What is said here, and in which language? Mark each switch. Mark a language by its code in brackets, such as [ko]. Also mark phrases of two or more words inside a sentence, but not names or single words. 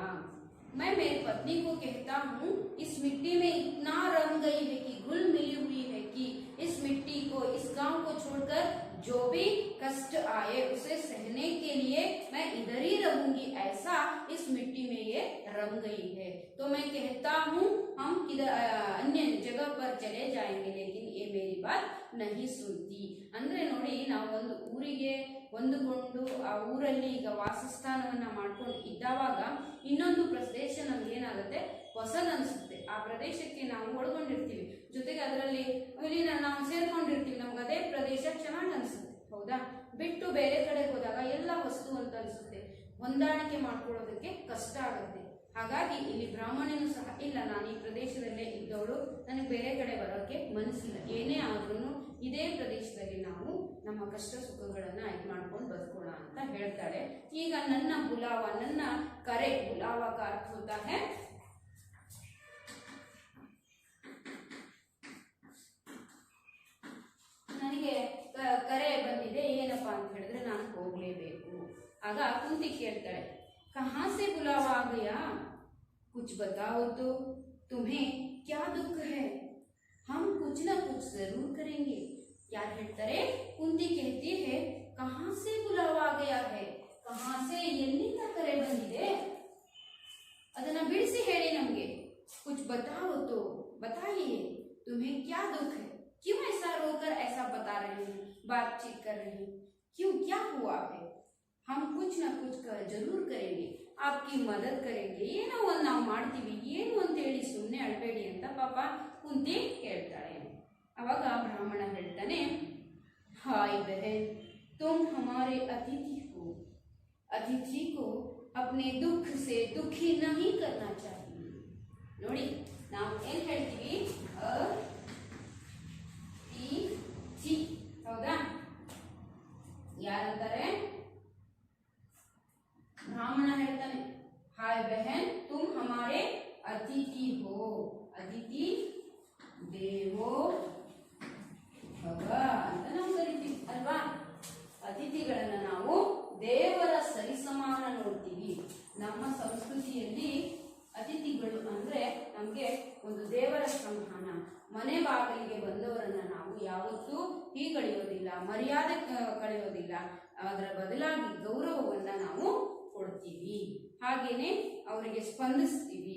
[hi] मैं मेरी पत्नी को कहता हूँ, इस मिट्टी में इतना रम गई है कि घुल मिली हुई है कि इस मिट्टी को, इस गांव को छोड़कर जो भी कष्ट आए उसे सहने के लिए मैं इधर ही रहूंगी, ऐसा इस मिट्टी में ये रम गई है। तो मैं कहता हूँ हम इधर अन्य जगह पर चले जाएंगे, लेकिन ये मेरी बात नहीं सुनती। [kn] ಅಂದ್ರೆ ನೋಡಿ, ನಾವು ಒಂದು ಊರಿಗೆ ಹೊಂದಿಕೊಂಡು ಆ ಊರಲ್ಲಿ ಈಗ ವಾಸಸ್ಥಾನವನ್ನ ಮಾಡ್ಕೊಂಡು ಇದ್ದಾವಾಗ ಇನ್ನೊಂದು ಪ್ರದೇಶ ನಮ್ಗೆ ಏನಾಗುತ್ತೆ, ಹೊಸದನ್ಸುತ್ತೆ, ಆ ಪ್ರದೇಶಕ್ಕೆ ನಾವು ಒಳಗೊಂಡಿರ್ತೀವಿ, ಜೊತೆಗೆ ಅದರಲ್ಲಿ ನಾವು ಸೇರ್ಕೊಂಡಿರ್ತೀವಿ, ನಮ್ಗೆ ಅದೇ ಪ್ರದೇಶ ಚೆನ್ನಾಗಿ ಅನ್ಸುತ್ತೆ, ಹೌದಾ? ಬಿಟ್ಟು ಬೇರೆ ಕಡೆ ಹೋದಾಗ ಎಲ್ಲ ವಸ್ತು ಅಂತ ಅನ್ಸುತ್ತೆ, ಹೊಂದಾಣಿಕೆ ಮಾಡ್ಕೊಳ್ಳೋದಕ್ಕೆ ಕಷ್ಟ ಆಗುತ್ತೆ। ಹಾಗಾಗಿ ಇಲ್ಲಿ ಬ್ರಾಹ್ಮಣನು ಸಹ, ಇಲ್ಲ ನಾನು ಈ ಪ್ರದೇಶದಲ್ಲೇ ಇದ್ದವಳು, ನನಗೆ ಬೇರೆ ಕಡೆ ಬರೋಕ್ಕೆ ಮನಸ್ಸಿಲ್ಲ, ಏನೇ ಆದ್ರೂ ಇದೇ ಪ್ರದೇಶದಲ್ಲಿ ನಾವು ನಮ್ಮ ಕಷ್ಟ ಸುಖಗಳನ್ನ ಇದು ಮಾಡ್ಕೊಂಡು ಬದುಕೋಣ ಅಂತ ಹೇಳ್ತಾಳೆ। ಈಗ ನನ್ನ ಬುಲಾವ, ನನ್ನ ಕರೆ, ಬುಲಾವ [hi] का अर्थ होता है [kn] ನನಗೆ ಕರೆ ಬಂದಿದೆ, ಏನಪ್ಪಾ ಅಂತ ಹೇಳಿದ್ರೆ ನಾನು ಹೋಗ್ಲೇಬೇಕು। ಆಗ ಕುಂತಿ ಕೇಳ್ತಾಳೆ, [hi] कहाँ से बुलावा आ गया, कुछ बताओ तो, तुम्हें क्या दुख है, हम कुछ न कुछ जरूर करेंगे। [kn] यार ಹೇಳ್ತಾರೆ, ಕುಂತಿ [hi] कहती है, कहाँ से बुलावा आ गया है, कहाँ से [kn] ಎಲ್ಲಿಂದ ಕರೆ ಬಂದಿದೆ, ಅದನ್ನ ಬಿಡಿಸಿ ಹೇಳಿ ನಮಗೆ। [hi] कुछ बताओ तो, बताइए, तुम्हें क्या दुख है, क्यों ऐसा रोकर ऐसा बता रहे हैं, बातचीत कर रहे हैं, क्यों, क्या हुआ है, हम कुछ न कुछ जरूर करेंगे, आपकी मदद करेंगे, [kn] ಏನೋ ಒಂದು ನಾವು ಮಾಡ್ತೀವಿ, ಏನು ಅಂತ ಹೇಳಿ ಸುಮ್ಮನೆ ಅಳಬೇಡಿ ಅಂತ ಪಾಪ ಕುಂತಿ ಹೇಳ್ತಾಳೆ. ಅವಾಗ ಬ್ರಾಹ್ಮಣ ಹೇಳ್ತಾನೆ, [hi] हाय बहन, तुम हमारे अतिथि हो, अतिथि को अपने दुख से दुखी नहीं करना चाहिए. [kn] ನೋಡಿ ನಾವು ಏನ್ ಹೇಳ್ತೀವಿ, ಅತಿಥಿ, ಹೌದಾ? ಯಾರಂತಾರೆ? ब्राह्मण ಹೇಳ್ತಾನೆ, [hi] हाय बहन, तुम हमारे अतिथि हो, [sa] अतिथि देवो भव [kn] ಅಂತ ನಾವು ಕರಿತೀವಿ ಅಲ್ವಾ? ಅತಿಥಿಗಳನ್ನ ನಾವು ದೇವರ ಸರಿಸಮಾನ ನೋಡ್ತೀವಿ. ನಮ್ಮ ಸಂಸ್ಕೃತಿಯಲ್ಲಿ ಅತಿಥಿಗಳು ಅಂದ್ರೆ ನಮ್ಗೆ ಒಂದು ದೇವರ ಸಮಾನ. ಮನೆ ಬಾಗಿಲಿಗೆ ಬಂದವರನ್ನ ನಾವು ಯಾವತ್ತೂ ಕಳೆಯೋದಿಲ್ಲ, ಮರ್ಯಾದೆ ಕಳೆಯೋದಿಲ್ಲ, ಅದರ ಬದಲಾಗಿ ಗೌರವವನ್ನ ನಾವು ಕೊಡ್ತೀವಿ, ಹಾಗೇನೆ ಅವರಿಗೆ ಸ್ಪಂದಿಸ್ತೀವಿ.